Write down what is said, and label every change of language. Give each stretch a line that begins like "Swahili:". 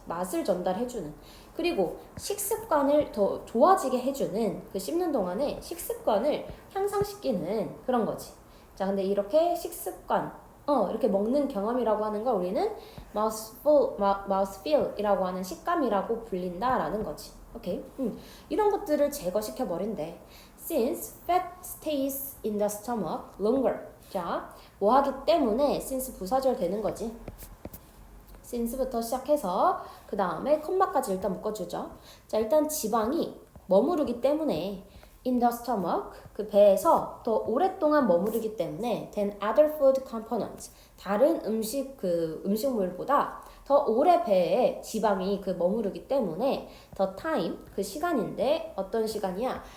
Korean: 맛을 전달해주는. 그리고 식습관을 더 좋아지게 해주는, 그 씹는 동안에 식습관을 향상시키는 그런 거지. 자, 근데 이렇게 식습관, 이렇게 먹는 경험이라고 하는 걸 우리는 mouthfeel이라고 하는 식감이라고 불린다라는 거지. 오케이? 이런 것들을 제거시켜 버린대.
English: Since fat stays in the stomach longer.
Korean: 자, 뭐 하기 때문에 since 부사절 되는 거지. since부터 시작해서 그 다음에 컴마까지 일단 묶어주죠. 자, 일단 지방이 머무르기 때문에
English: in the stomach,
Korean: 그 배에서 더 오랫동안 머무르기 때문에
English: than other food components,
Korean: 다른 음식물보다 더 오래 배에 지방이 그 머무르기 때문에
English: the time,
Korean: 그 시간인데 어떤 시간이야?